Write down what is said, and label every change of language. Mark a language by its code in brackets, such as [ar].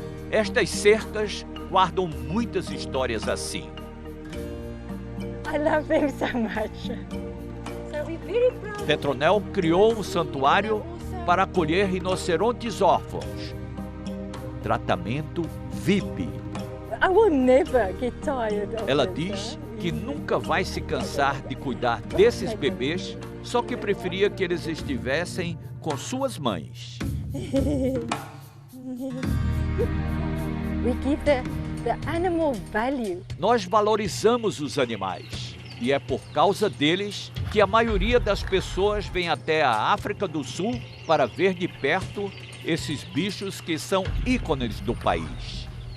[pt] Estas cercas guardam muitas histórias assim. [en] I love him so much. So we're very proud. [pt] Petronel criou um santuário para acolher rinocerontes órfãos. Tratamento VIP. [en] I will never get tired of [pt] Ela [en] this, [pt] diz que nunca vai se cansar de cuidar desses bebês, só que preferia que eles estivessem com suas mães. [en] We give the animal value. [pt] Nós valorizamos os animais e é por causa deles que a maioria das pessoas vem até a África do Sul para ver de perto esses bichos que são ícones do país.